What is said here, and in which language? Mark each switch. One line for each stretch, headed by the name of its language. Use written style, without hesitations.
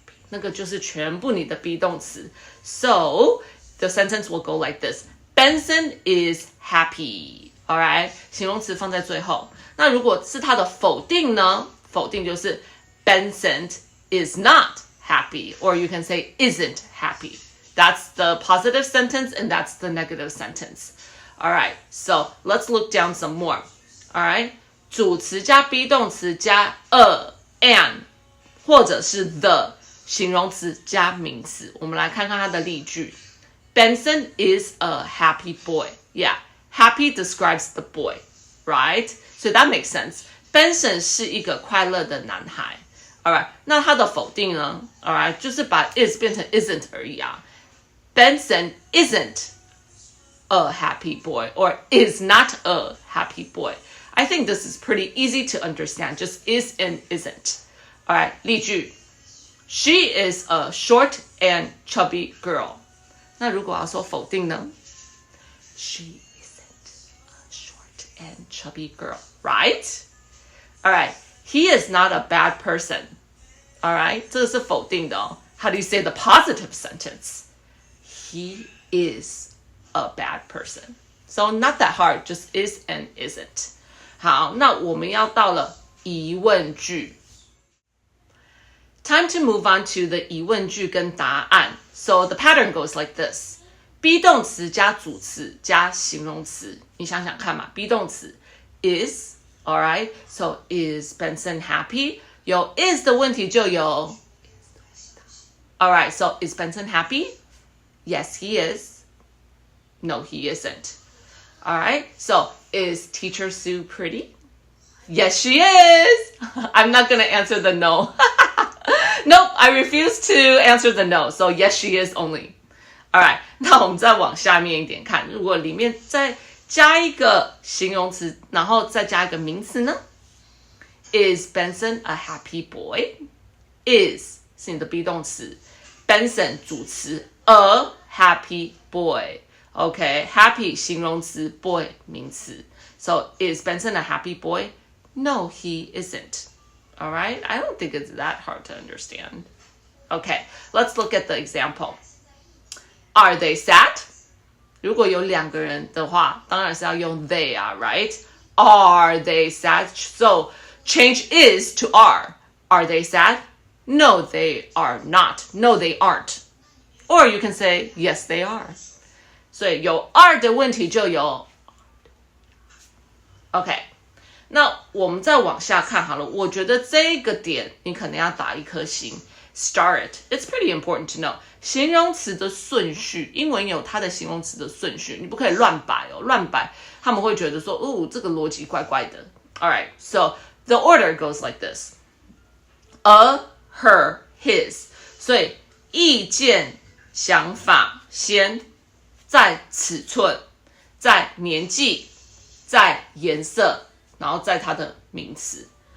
Chinese: 那个就是全部你的 be 动词。
English: So the sentence will go like this. Benson is happy. Alright?
Chinese: 形容词放在最后。那如果是它的否定呢？否定就是
English: Benson is not happy. Or you can say isn't happy. That's the positive sentence and that's the negative sentence. Alright, so let's look down some more. Alright?
Chinese: 主词加 be 动词加 an 或者是 the 形容词加名词。我们来看看它的例句。
English: Benson is a happy boy. Yeah, happy describes the boy, right? So that makes sense.
Chinese: Benson 是一个快乐的男孩。
English: Alright, 那它的否定呢
Chinese: ？Alright, 就是把 is 变成 isn't 而已啊。
English: Benson isn't a happy boy or is not a happy boy. I think this is pretty easy to understand. Just is and isn't. Alright, 例句。 She is a short and chubby girl.
Chinese: 那如果要说否定呢
English: ？She isn't a short and chubby girl, right? Alright, he is not a bad person.
Chinese: Alright, 这个是否定的哦。
English: How do you say the positive sentence? He is a bad person. So not that hard, just is and isn't.
Chinese: 好，那我们要到了疑问句。
English: Time to move on to the
Chinese: 疑问句跟答案。
English: So the pattern goes like this.
Chinese: be 动词加主词加形容词。你想想看嘛 be 动词 is, alright?
English: So is Benson happy?
Chinese: 有 is 的问题就有
English: Alright, so is Benson happy? Yes, he is. No, he isn't. Alright, so is Teacher Sue pretty? Yes, she is. I'm not going to answer the no. Nope, I refuse to answer the no. So yes, she is only.
Chinese: Alright, 那我们再往下面一点看，如果里面再加一个形容词，然后再加一个名词呢？
English: Is Benson a happy boy? Is 是你的 be 动词 Benson 主词 a happy boy. Okay, happy 形容词 boy 名词 So is Benson a happy boy? No, he isn't. Alright, I don't think it's that hard to understand. Okay, let's look at the example. Are they sad?
Chinese: 如果有两个人的话，当然是要用 they 啊 right?
English: Are they sad? So change is to are. Are they sad? No, they are not. No, they aren't. Or you can say, yes, they are.
Chinese: 所以有 are 的问题就有 OK, 那我们再往下看好了，我觉得这个点你可能要打一颗星
English: Star it. It's pretty important to know.
Chinese: 形容词的顺序，英文有它的形容词的顺序，你不可以乱摆哦，乱摆他们会觉得说，哦，这个逻辑怪怪的。
English: Alright, so the order goes like this. A, her, his.
Chinese: 所以意见、想法先，在尺寸，在年纪，在颜色，然后在它的名词。